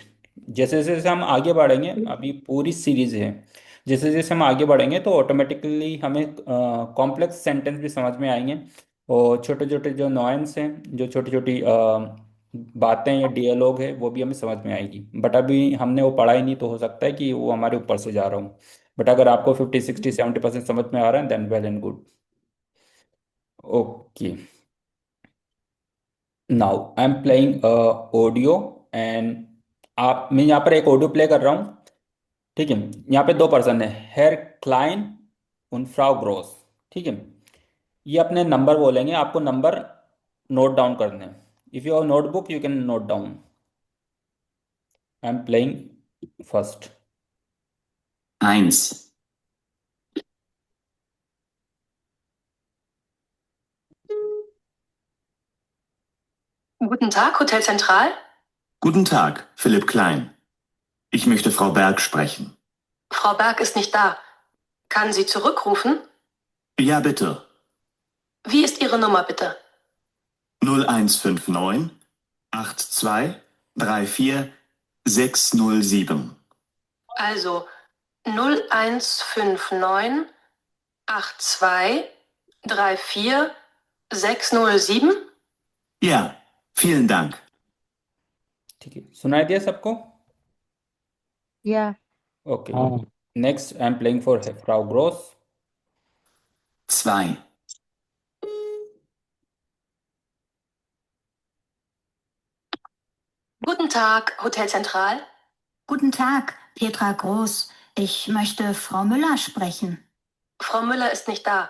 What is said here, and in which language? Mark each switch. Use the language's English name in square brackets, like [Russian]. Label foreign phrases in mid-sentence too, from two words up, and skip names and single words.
[Hindi] जैसे जैसे हम आगे बढ़ेंगे, अभी पूरी सीरीज है, जैसे जैसे हम आगे बढ़ेंगे तो ऑटोमेटिकली हमें [English] complex sentence [Hindi] भी समझ में आएंगे, और छोटे छोटे जो नॉयंस हैं, जो छोटी छोटी बातें या डियलॉग है, वो भी हमें समझ में आएगी। बट अभी हमने वो पढ़ा ही नहीं, तो हो सकता है कि वो हमारे ऊपर से जा रहा हूँ। बट अगर आपको 50 60 70% समझ में आ रहा है, [English] then well and good. okay, now I am playing audio, and [Hindi] आप मैं यहाँ पर एक ऑडियो प्ले कर रहा हूँ। ठीक है, यहाँ पे दो पर्सन है, [German] Herr Klein und Frau Groß. [Hindi] ठीक है, ये अपने नंबर बोलेंगे, आपको नंबर [English] note down [Hindi] करने हैं। [English] if you have notebook you can note down. I am playing first. 1, [German] Guten Tag, Hotel Zentral. Guten Tag, Philipp Klein. Ich möchte Frau Berg sprechen. Frau Berg ist nicht da. Kann sie zurückrufen? Ja, bitte. Wie ist Ihre Nummer bitte? 0159 82 34 607. Also 0159 82 34 607. Ja, vielen Dank. [Hindi] ठीक है, सुनाई दिया सबको? [English] Yeah. [Hindi] ओके, हाँ। [English] next I am playing for Frau Groß. 2, [German] Guten Tag, Hotel Zentral. Guten Tag, Petra Groß. Ich möchte Frau Müller sprechen. Frau Müller ist nicht da.